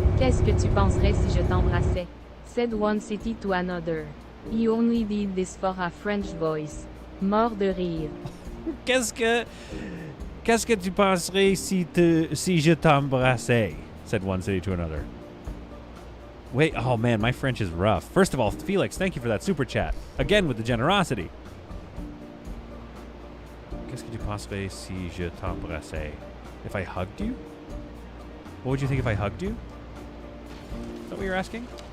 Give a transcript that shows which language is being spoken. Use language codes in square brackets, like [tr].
[fr] Qu'est-ce que tu penserais si je t'embrassais? [en] Said one city to another. He only did this for a French voice. [fr] Mort de rire. Qu'est-ce que tu penserais si je t'embrassais? [en] Said one city to another. Wait, oh man, my French is rough. First of all, Felix, thank you for that super chat. Again with the generosity. [fr] Qu'est-ce que tu penserais si je t'embrassais? [en] If I hugged you? What would you think if I hugged you? Is that what you're asking?